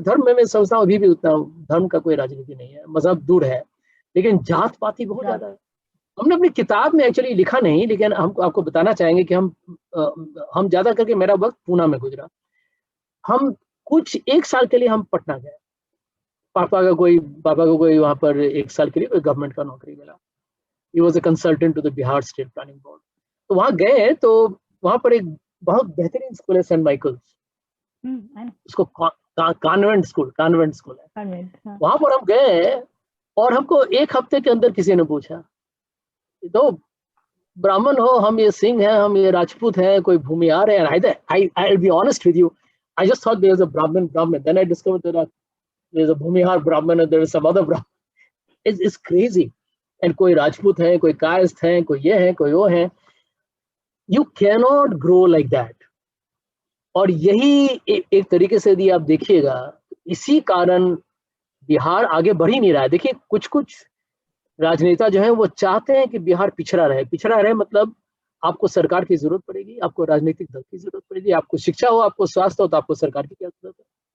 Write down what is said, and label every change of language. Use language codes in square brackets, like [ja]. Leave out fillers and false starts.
[hi] धर्म में मैं समझता हूँ अभी भी उतना धर्म का कोई राजनीति नहीं है, मजहब दूर है, लेकिन जात पाती बहुत ज्यादा है। हमने अपनी किताब में एक्चुअली लिखा नहीं, लेकिन हम आपको बताना चाहेंगे कि हम ज्यादा करके, मेरा वक्त पूना में गुजरा, हम कुछ 1 साल के लिए हम पटना गए। पापा को कोई वहां पर 1 साल के लिए कोई गवर्नमेंट का नौकरी मिला। [en] He was a consultant to the Bihar State Planning Board. [hi] तो वहां गए तो वहां पर एक बहुत बेहतरीन स्कूल है सेंट माइकल्स, उसको कॉन्वेंट स्कूल है। वहां पर हम गए और हमको 1 हफ्ते के अंदर किसी ने पूछा, तो ब्राह्मण हो, हम ये सिंह हैं, हम ये राजपूत हैं, कोई भूमिहार है? [en] I'll be honest with you, I just thought there was a Brahmin. Then I discovered that there's a Bhumihar Brahmin and there is some other Brahmin. It's crazy. [hi] And कोई राजपूत है, कोई कायस्थ है, कोई ये है, कोई वो है। [en] You cannot grow like that. [hi] और यही एक तरीके से यदि आप देखिएगा, इसी कारण बिहार आगे बढ़ ही नहीं रहा है। देखिए कुछ राजनेता जो है वो चाहते हैं कि बिहार पिछड़ा रहे, मतलब आपको सरकार की जरूरत पड़ेगी, आपको राजनीतिक दल की जरूरत पड़ेगी, आपको शिक्षा हो, आपको स्वास्थ्य हो, तो आपको सरकार की क्या जरूरत है।